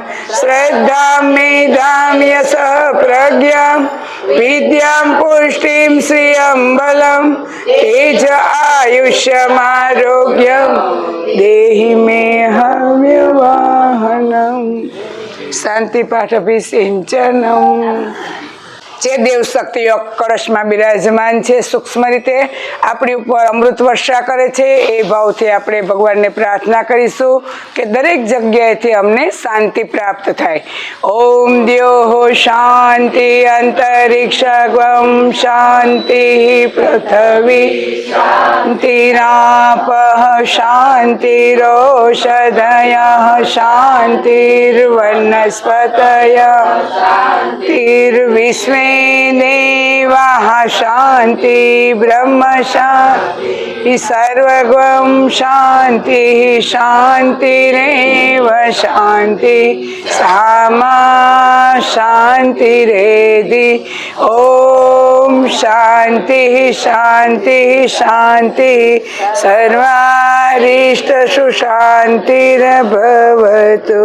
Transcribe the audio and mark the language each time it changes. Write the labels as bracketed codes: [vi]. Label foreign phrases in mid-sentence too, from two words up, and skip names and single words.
[sa] श्रद्धां मेधां यशः प्रज्ञां विद्यां पुष्टिं श्रियं बलं तेज आयुष्यमारोग्यं देहि मे हव्यवाहनम्। शांति पाठ सिंचनम। [gu] જે દેવ શક્તિઓ કળશમાં બિરાજમાન છે સૂક્ષ્મ રીતે આપણી ઉપર અમૃત વર્ષા કરે છે એ ભાવથી આપણે ભગવાનને પ્રાર્થના કરીશું કે દરેક જગ્યાએથી અમને શાંતિ પ્રાપ્ત થાય। [sa] ઓમ દ્યોઃ શાંતિ અંતરિક્ષગમ શાંતિ પૃથ્વી શાંતિરાપઃ શાંતિરોષધયઃ શાંતિર્વનસ્પતયઃ શાંતિર્વિશ્વે देवाः शांति ब्रह्म शांति सर्वगं शांति शांतिरेव शांति सामा शांतिरेधि। ओम शांति शांति शांति सर्वारिष्ट सुशांतिर्भवतु।